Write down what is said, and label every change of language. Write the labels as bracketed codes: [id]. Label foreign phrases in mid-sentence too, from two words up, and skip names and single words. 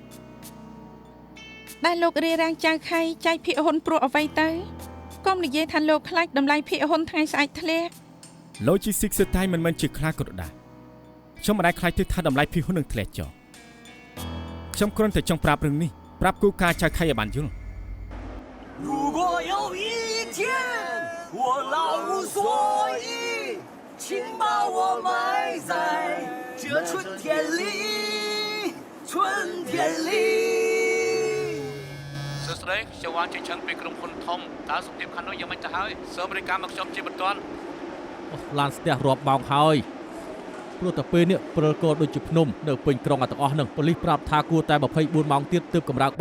[km] ដែលលោករារាំងចៅខៃចែកភាគហ៊ុនព្រោះអ្វីទៅកុំនិយាយថាលោកខ្លាចតម្លៃភាគហ៊ុនថ្ងៃស្អែកធ្លាក់ Logistics ស្តែមិនមែនជាខ្លាចក៏ដែរខ្ញុំមិនដែលខ្លាចទេថាតម្លៃភាគហ៊ុននឹងធ្លាក់ចុះខ្ញុំគ្រាន់តែចង់ប្រាប់រឿងនេះប្រាប់គូការចៅខៃឲ្យបានយល់ [zh] 如果有一天我老无所依，请把我埋在这春天里，春天里。 [km] សួស្តីខ្ញុំបានជិះឈឹងពីក្រុមហ៊ុនធំតើសុខភាពខាងនោះយ៉ាងម៉េចទៅហើយសូមរាយការណ៍មកខ្ញុំជាបន្ទាន់ ឡានស្ទះរាប់ម៉ោងហើយព្រោះតែពេលនេះព្រិលកោដូចជាភ្នំនៅពេញក្រុងទាំងអស់ហ្នឹងប៉ូលីសប្រាប់ថាគួរតែ24ម៉ោងទៀតទើបកម្រើកបាន